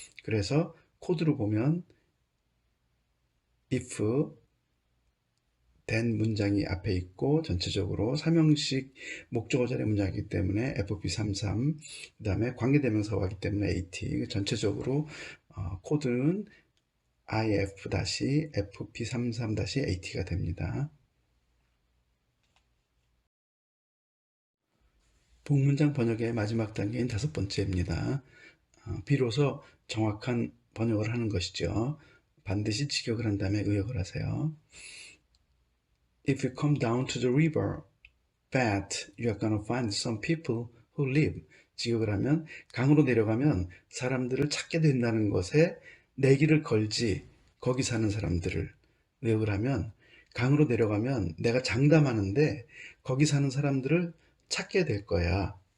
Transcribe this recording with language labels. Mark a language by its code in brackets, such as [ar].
[ko] 그래서 코드로 보면 if, then 문장이 앞에 있고 전체적으로 3형식 목적어 자리 문장이기 때문에 FP33, 그 다음에 관계대명사가 왔기 때문에 AT, 전체적으로 코드는 IF-FP33-AT가 됩니다. 복문장 번역의 마지막 단계인 5번째입니다. 비로소 정확한 번역을 하는 것이죠. 반드시 직역을 한 다음에 의역을 하세요. [en] If you come down to the river, bet you're gonna find some people who live. [ko] 직역을 하면 강으로 내려가면 사람들을 찾게 된다는 것에 내기를 걸지 거기 사는 사람들을. 의역을 하면 강으로 내려가면 내가 장담하는데 거기 사는 사람들을 찾게 될 거야.